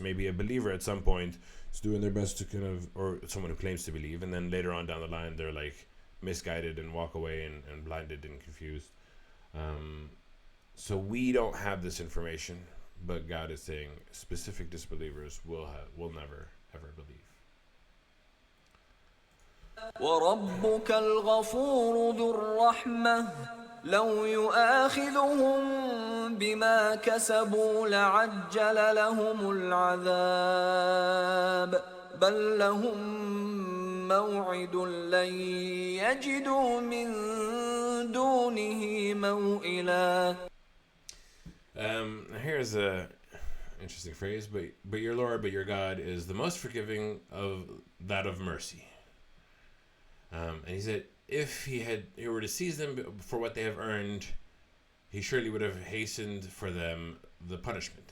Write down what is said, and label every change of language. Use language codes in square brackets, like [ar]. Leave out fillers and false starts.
[en] Maybe a believer at some point is doing their best to or someone who claims to believe, and then later on down the line they're like misguided and walk away and blinded and confused. So we don't have this information, but God is saying specific disbelievers will never ever believe. [ar] وربك الغفور ذو الرحمة لو يؤاخذهم بما كسبوا لعجل لهم العذاب بل لهم موعد لن يجدوا من دونه موئلا. [en] Here's a interesting phrase, but your Lord, but your God is the most forgiving of that of mercy. And he said, if he were to seize them for what they have earned, he surely would have hastened for them the punishment.